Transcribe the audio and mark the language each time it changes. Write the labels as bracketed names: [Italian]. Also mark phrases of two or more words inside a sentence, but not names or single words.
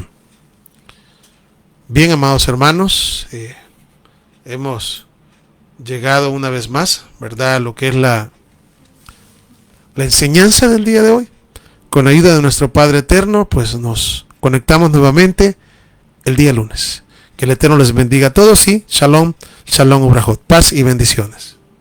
[Spanish] Bien, amados hermanos, hemos llegado una vez más, ¿verdad?, a lo que es la enseñanza del día de hoy. Con ayuda de nuestro Padre Eterno, pues nos conectamos nuevamente el día lunes. Que el Eterno les bendiga a todos y [Hebrew] shalom, shalom ubrajot, [Spanish] paz y bendiciones.